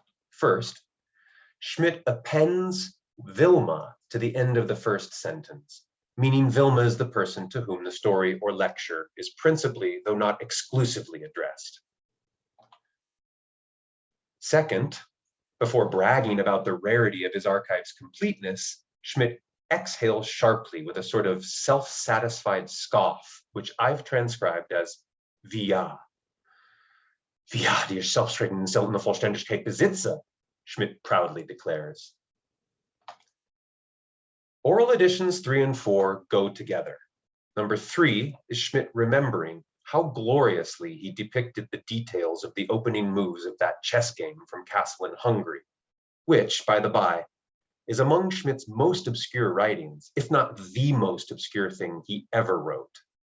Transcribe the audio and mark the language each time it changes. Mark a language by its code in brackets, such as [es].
[en] First, Schmidt appends Wilma to the end of the first sentence, meaning Wilma is the person to whom the story or lecture is principally, though not exclusively, addressed. Second, before bragging about the rarity of his archive's completeness, Schmidt exhales sharply with a sort of self-satisfied scoff, which I've transcribed as wie ja. [de] Wie ja, die ich selbstredend seltene Vollständigkeit besitze, [en] Schmidt proudly declares. Oral additions 3 and 4 go together. Number 3 is Schmidt remembering how gloriously he depicted the details of the opening moves of that chess game from Castle in Hungary, which, by the by, is among Schmidt's most obscure writings, if not the most obscure thing he ever wrote.